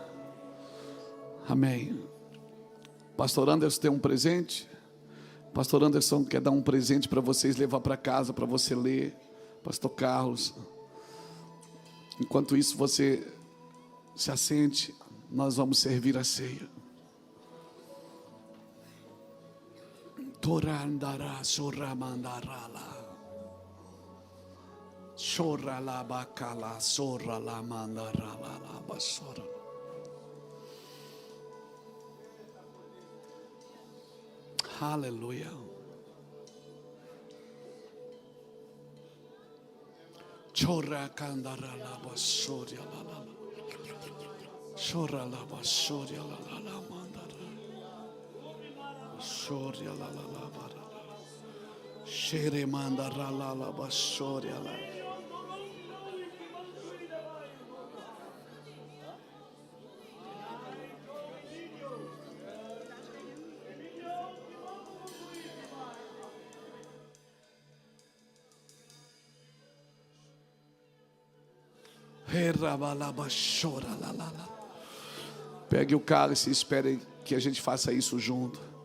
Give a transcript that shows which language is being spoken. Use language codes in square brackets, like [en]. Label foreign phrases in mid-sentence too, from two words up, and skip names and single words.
[pt] Amém. Pastor Anderson tem um presente. Pastor Anderson quer dar um presente para vocês levar para casa, para você ler. Pastor Carlos. Enquanto isso, você se assente. Nós vamos servir a ceia. Torandara soramandarala. Chorala bacala sorala mandarala basora. Aleluia. Chora candarala basoria la la. Chora la basoria la la mandara. Basoria la la la bara. Shere mandara la la basoria la. Pegue o cálice e espere que a gente faça isso junto.